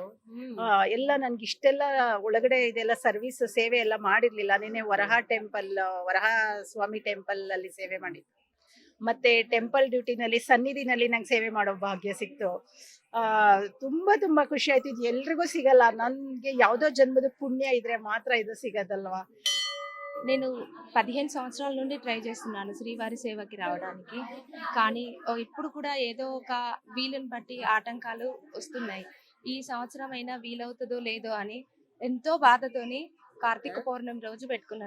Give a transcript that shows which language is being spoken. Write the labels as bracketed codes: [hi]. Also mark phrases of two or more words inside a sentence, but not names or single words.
[kn] ಎಲ್ಲ ನನ್ಗೆ ಇಷ್ಟೆಲ್ಲ ಒಳಗಡೆ ಇದೆಲ್ಲ ಸರ್ವಿಸ್ ಸೇವೆ ಎಲ್ಲ ಮಾಡಿರ್ಲಿಲ್ಲ. ನಿನ್ನೆ ವರಹ ಸ್ವಾಮಿ ಟೆಂಪಲ್ ಅಲ್ಲಿ ಸೇವೆ ಮಾಡಿದ್ದು, ಮತ್ತೆ ಟೆಂಪಲ್ ಡ್ಯೂಟಿನಲ್ಲಿ ಸನ್ನಿಧಿನಲ್ಲಿ ನಂಗೆ ಸೇವೆ ಮಾಡೋ ಭಾಗ್ಯ ಸಿಕ್ತು. ತುಂಬಾ ತುಂಬಾ ಖುಷಿ ಆಯ್ತು. ಇದು ಎಲ್ರಿಗೂ ಸಿಗಲ್ಲ, ನನ್ಗೆ ಯಾವ್ದೋ ಜನ್ಮದ ಪುಣ್ಯ ಇದ್ರೆ ಮಾತ್ರ ಇದು ಸಿಗದಲ್ವಾ. [te] నేను 15 సంవత్సరాల నుండి ట్రై చేస్తున్నాను శ్రీవారి సేవకి రావడానికి. కానీ ఇప్పుడు కూడా ఏదో ఒక వీలుని బట్టి ఆటంకాలు వస్తున్నాయి. ఈ సంవత్సరం అయినా వీలవుతుందో లేదో అని ఎంతో బాధతోని కార్తీక పౌర్ణమి రోజు పెట్టుకున్నాను.